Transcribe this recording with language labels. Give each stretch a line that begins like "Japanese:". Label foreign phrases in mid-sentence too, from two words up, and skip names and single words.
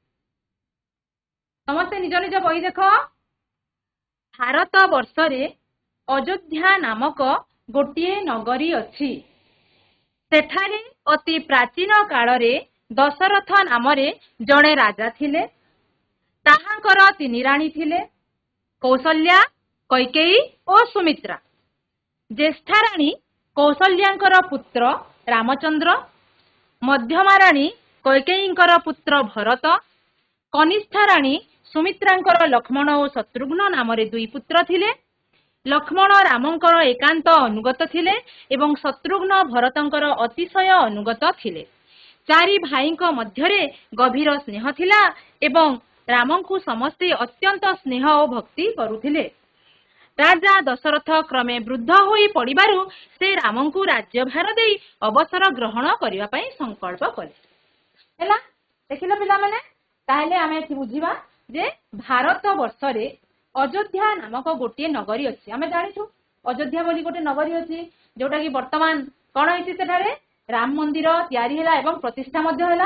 Odia: ସମସ୍ତେ ନିଜ ନିଜ ବହି ଦେଖ। ଭାରତ ବର୍ଷ ରେ ଅଯୋଧ୍ୟା ନାମକ ଗୋଟେ ନଗରୀ ଅଛି। ସେଠାରେ ଅତି ପ୍ରାଚୀନ କାଳ ରେ ଦଶରଥ ନାମ ରେ ଜଣେ ରାଜା ଥିଲେ। ତାଙ୍କର ତିନି ରାଣୀ ଥିଲେ, କୌଶଲ୍ୟା, କୈକେୟୀ ଓ ସୁମିତ୍ରା। ଜ୍ୟେଷ୍ଠା ରାଣୀ କୌଶଲ୍ୟାଙ୍କର ପୁତ୍ର ରାମଚନ୍ଦ୍ର, ମଧ୍ୟମା ରାଣୀ କୈକେୟୀଙ୍କର ପୁତ୍ର ଭରତ, କନିଷ୍ଠା ରାଣୀ ସୁମିତ୍ରାଙ୍କର ଲକ୍ଷ୍ମଣ ଓ ଶତ୍ରୁଘ୍ନ ନାମ ରେ ଦୁଇ ପୁତ୍ର ଥିଲେ। ଲକ୍ଷ୍ମଣ ରାମଙ୍କର ଏକାନ୍ତ ଅନୁଗତ ଥିଲେ ଏବଂ ଶତ୍ରୁଘ୍ନ ଭରତଙ୍କର ଅତିଶୟ ଅନୁଗତ ଥିଲେ। ଚାରି ଭାଇଙ୍କ ମଧ୍ୟରେ ଗଭୀର ସ୍ନେହ ଥିଲା ଏବଂ ରାମଙ୍କୁ ସମସ୍ତେ ଅତ୍ୟନ୍ତ ସ୍ନେହ ଓ ଭକ୍ତି କରୁଥିଲେ। ରାଜା ଦଶରଥ କ୍ରମେ ବୃଦ୍ଧ ହୋଇ ପଡ଼ିବାରୁ ସେ ରାମଙ୍କୁ ରାଜ୍ୟଭାର ଦେଇ ଅବସର ଗ୍ରହଣ କରିବା ପଇ ସଂକଳ୍ପ କଲେ। ହଇଲା ଦେଖିଲୋ ପିଲା ମାନେ ତାହେଲେ ଆମେ ଏଥି ବୁଝିବା ଯେ ଭାରତ ବର୍ଷ ରେ ଅଯୋଧ୍ୟା ନାମକ ଗୋଟେ ନଗରୀ ଅଛି। ଆମେ ଜାଣିଛୁ ଅଯୋଧ୍ୟା ବୋଲି ଗୋଟେ ନଗରୀ ଅଛି ଯୋଟା କି ବର୍ତ୍ତମାନ କୋନ ହୋଇଛି ସେଠାରେ ରାମ ମନ୍ଦିର ତୟାରୀ ହଇଲା ଏବଂ ପ୍ରତିଷ୍ଠା ମଧ୍ୟେ ହଇଲା।